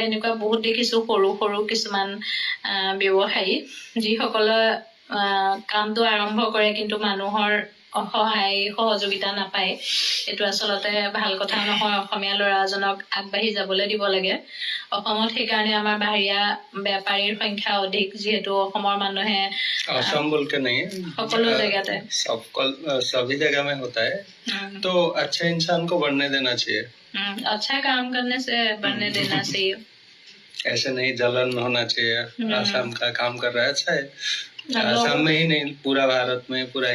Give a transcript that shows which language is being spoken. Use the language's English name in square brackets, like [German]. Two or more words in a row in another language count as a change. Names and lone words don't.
[Assamese] এনেকুৱা বহুত দেখিছো সৰু সৰু কিছুমান ব্যৱসায়ী, যিসকলে কামটো আৰম্ভ কৰে কিন্তু মানুহৰ সহায় সহযোগিতা নাপায়। এইটো আচলতে ভাল কথা নহয়। অসমীয়া ল'ৰাজনক আগবাঢ়ি যাবলৈ দিব লাগে। অসমত সেইকাৰণে আমাৰ বাহিৰা বেপাৰীৰ সংখ্যা অধিক, যিহেতু অসমৰ মানুহে [Hindi] असम बोल के नहीं है, [Assamese] সকলো জেগাতে [Hindi] सभी जगह में होता है। तो अच्छे इंसान को बढ़ने देना चाहिए। अच्छा काम करने से बढ़ने देना चाहिए। ऐसे नहीं जलन होना चाहिए। आसाम का काम कर रहा है, अच्छा है। आसाम में ही नहीं, पूरा भारत में, पूरा